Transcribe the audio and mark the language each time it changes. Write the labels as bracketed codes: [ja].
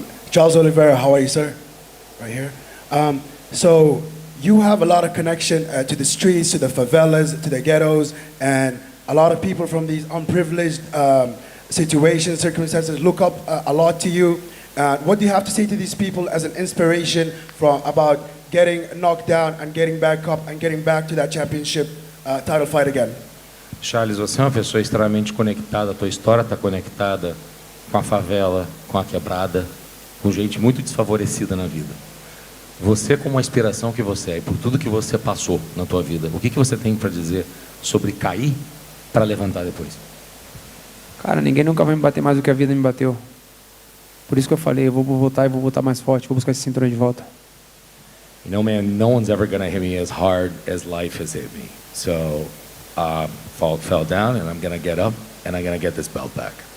[en] Charles Oliveira, how are you, sir? Right here. So you have a lot of connection to the streets, to the favelas, to the ghettos, and a lot of people from these unprivileged situations, circumstances look up a lot to you. What do you have to say to these people as an inspiration about getting knocked down and getting back up and getting back to that championship title fight again? [pt] Charles, você é uma pessoa extremamente conectada, a tua história está conectada com a favela, com a quebrada, com gente muito desfavorecida na vida. Você, como a inspiração que você é, e por tudo que você passou na tua vida, o que você tem para dizer sobre cair para levantar depois? Cara, ninguém nunca vai me bater mais do que a vida me bateu. Por isso que eu falei, eu vou voltar e vou voltar mais forte, vou buscar esse cinturão de volta. [en] You know, man, no one's ever gonna hit me as hard as life has hit me. So, fell down, and I'm gonna get up, and I'm gonna get this belt back.